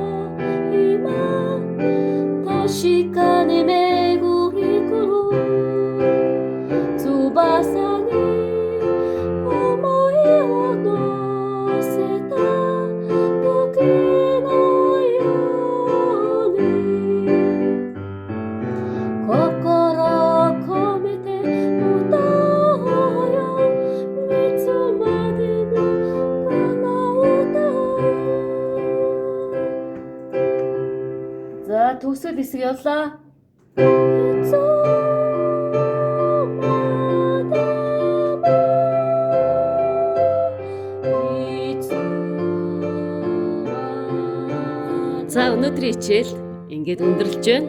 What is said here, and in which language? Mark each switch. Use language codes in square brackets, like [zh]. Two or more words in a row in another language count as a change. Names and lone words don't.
[ja] 今確かに巡り来る翼に思いを乗せた時のように心を込めて歌おうよいつまでもこの歌を [mn] За төгсгөл хэсэг явлаа. За өнөөдрийн хичээл ингээд өндөрлөж байна.